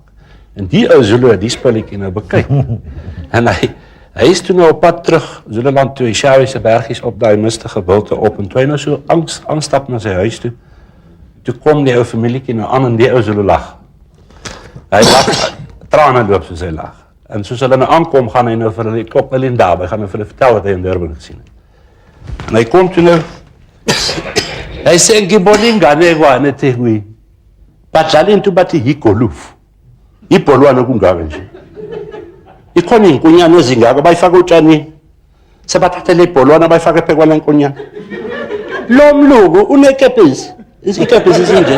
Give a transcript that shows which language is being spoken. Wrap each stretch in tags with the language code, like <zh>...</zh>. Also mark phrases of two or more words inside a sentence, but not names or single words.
<af>En die ou Zulu het die spulletjie nou bekyk. En hy is toe nou op pad terug, Zululand toe, die Shawiese bergies op daai mistige bulte op, en toe hy nou so aanstap na sy huis toe, toe kom die ou familietjie nou aan en die ou Zulu lag. Hy lag, trane loop soos hy lag. En soos hulle nou aankom, gaan hy nou vir hulle, klop hulle in daarby, gaan hy vir hulle vertel wat hy in Durban gesien het. En hy kom toe nou, hy sê,</af> <zu>ngibone ingane kwane eThekwini, badlala into bathi yigoluf. Ibholwane kungaka nje. Ikhona izinkonyane ezingaka bayifaka utshanini. Sebathatha le bholwana bayifaka ephekwana lenkonyane. Lo mluku unekepisi. Isikepisi sinje.</zu>